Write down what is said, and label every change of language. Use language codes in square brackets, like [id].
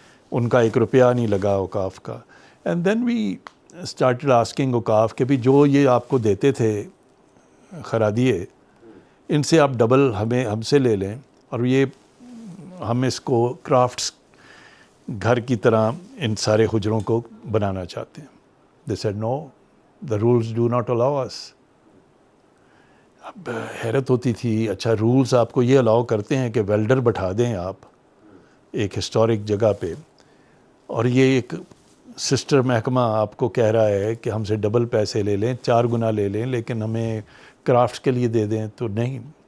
[ur] ان کا 1 روپیہ نہیں لگا اوقاف کا. [en] and then we started asking [ur] اوقاف کہ بھی جو یہ آپ کو دیتے تھے خرادیے, ان سے آپ ڈبل ہم سے لے لیں, اور یہ ہم اس کو کرافٹس گھر کی طرح ان سارے حجروں کو بنانا چاہتے ہیں. [en] They said no, the rules do not allow us. [ur] اب حیرت ہوتی تھی, اچھا رولز آپ کو یہ الاؤ کرتے ہیں کہ ویلڈر بٹھا دیں آپ ایک ہسٹورک جگہ پہ, اور یہ ایک سسٹر محکمہ آپ کو کہہ رہا ہے کہ ہم سے ڈبل پیسے لے لیں, 4 گنا لے لیں, لیکن ہمیں کرافٹس کے لیے دے دیں. تو نہیں.